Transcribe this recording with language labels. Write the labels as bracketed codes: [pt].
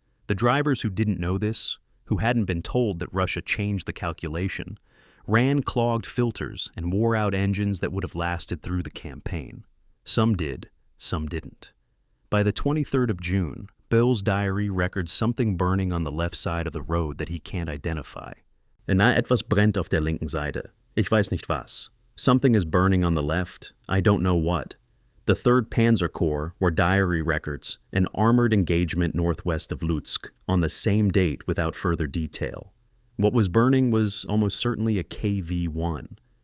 [en] The drivers who didn't know this, who hadn't been told that Russia changed the calculation, ran clogged filters and wore out engines that would have lasted through the campaign. Some did, some didn't. By the 23rd of June, Bill's diary records something burning on the left side of the road that he can't identify. [de] Etwas brennt auf der linken Seite. Ich weiß nicht was. [en] Something is burning on the left. I don't know what. The 3rd Panzer Corps were diary records, an armored engagement northwest of Lutsk, on the same date without further detail. What was burning was almost certainly a KV-1.